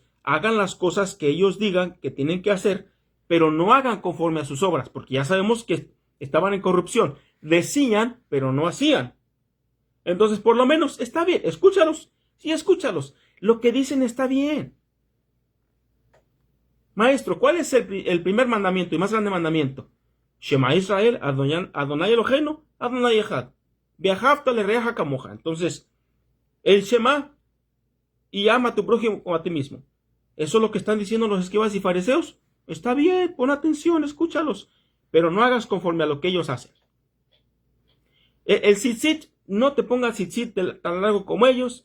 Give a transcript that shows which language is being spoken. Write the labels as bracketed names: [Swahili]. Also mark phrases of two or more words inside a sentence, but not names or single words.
[Spanish] Hagan las cosas que ellos digan que tienen que hacer, pero no hagan conforme a sus obras, porque ya sabemos que estaban en corrupción. Decían, pero no hacían. Entonces, por lo menos, está bien. Escúchalos. Sí, escúchalos. Lo que dicen está bien. Maestro, ¿cuál es el primer mandamiento y más grande mandamiento? [Hebrew] שמע ישראל אדני אלהינו אדני אחד. ואהבת לרעך כמוך. [Spanish] Entonces, el Shema y ama a tu prójimo como a ti mismo. ¿Eso es lo que están diciendo los escribas y fariseos? Está bien, pon atención, escúchalos. Pero no hagas conforme a lo que ellos hacen. El tzitzit, no te pongas tzitzit tan largo como ellos.